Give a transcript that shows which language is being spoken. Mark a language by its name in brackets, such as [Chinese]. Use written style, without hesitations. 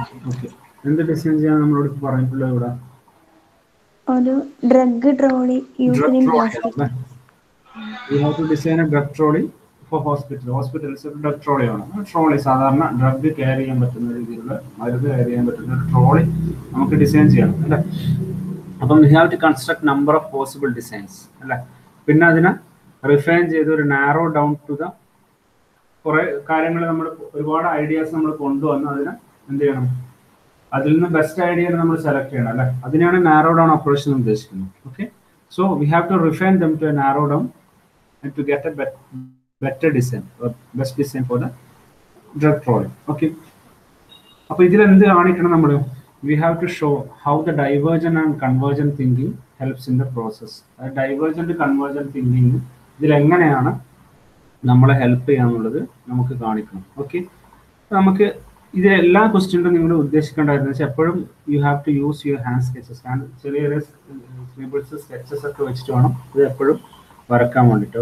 [Malayalam] Okay, എന്ത് design ചെയ്യാൻ നമ്മളോട് പറഞ്ഞിട്ടുള്ളത് ഇവിടെ? ഒരു drug trolley used in hospital. [English] You have to design a drug trolley for hospital. [Malayalam] Hospitals ഒരു ഡ്രഗ് ട്രോളിയാണ്. ട്രോളി സാധാരണ ഡ്രഗ് ക്യാരി ചെയ്യാൻ പറ്റുന്ന രീതിയിലുള്ള മരുന്ന് ക്യാരി ചെയ്യാൻ പറ്റുന്ന ഒരു ട്രോളി നമുക്ക് ഡിസൈൻ ചെയ്യണം അല്ലേ? അപ്പം [English] we have to construct number of possible designs [Malayalam] അല്ലേ? പിന്നെ അതിനെ റിഫൈൻ ചെയ്ത് ഒരു നാരോ ഡൗൺ ടു ദ കുറേ കാര്യങ്ങൾ നമ്മൾ ഒരുപാട് ഐഡിയാസ് നമ്മൾ കൊണ്ടുവന്ന് അതിനെ എന്ത് ചെയ്യണം? അതിൽ നിന്ന് ബെസ്റ്റ് ഐഡിയ നമ്മൾ സെലക്ട് ചെയ്യണം അല്ലേ? അതിനാണ് നാരോ ഡൗൺ അപ്രോച്ച് എന്ന് ഉദ്ദേശിക്കുന്നത്. [English] Okay, so we have to refine them to a narrow down and to get a better design or best design for the drug trolley. [Malayalam] Okay, അപ്പോൾ ഇതിൽ എന്ത് കാണിക്കണം നമ്മൾ? [English] We have to show how the divergent and convergent thinking helps in the process. [Malayalam] Divergent convergent thinking ഇതിൽ എങ്ങനെയാണ് നമ്മളെ help ചെയ്യാന്നുള്ളത് നമുക്ക് കാണിക്കണം. ഓക്കെ, നമുക്ക് ഇത് എല്ലാ ക്വസ്റ്റ്യനും നിങ്ങൾ ഉദ്ദേശിക്കേണ്ടതെന്ന് വെച്ചാൽ എപ്പോഴും [English] You have to use your hand sketches. [Malayalam] ചെറിയ ചെറിയ സ്ക്രിബിൾസ് സ്കെച്ചസ് ഒക്കെ വെച്ചിട്ട് വേണം ഇത് എപ്പോഴും വരക്കാൻ വേണ്ടിയിട്ട്.